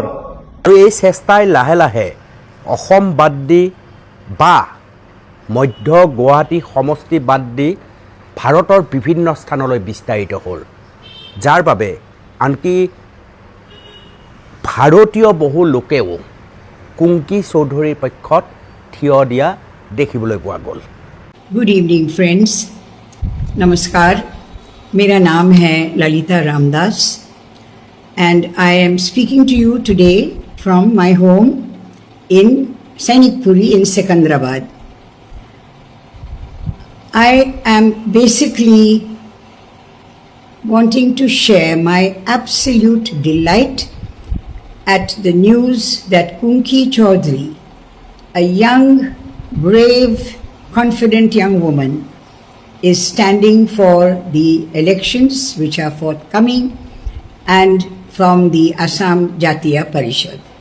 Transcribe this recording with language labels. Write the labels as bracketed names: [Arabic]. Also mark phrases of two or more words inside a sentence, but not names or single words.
[Assamese] আৰু এই চেষ্টাই লাহে লাহে অসম বাদ দি বা মধ্য গুৱাহাটী সমষ্টি বাদ দি ভাৰতৰ বিভিন্ন স্থানলৈ বিস্তাৰিত হ'ল যাৰ বাবে আনকি ভাৰতীয় বহু লোকেও কুংকি চৌধুৰীৰ পক্ষত থিয় দিয়া দেখিবলৈ পোৱা গ'ল [English] good evening friends [Hindi] नमस्कार मेरा नाम है [English] ललिता रामदास and I am speaking to you today from my home in Sainikpuri in Secunderabad I am basically wanting to share my absolute delight at the news that Kunki Chaudhary, a young, brave, confident young woman, is standing for the elections which are forthcoming and from the Assam Jatiya Parishad.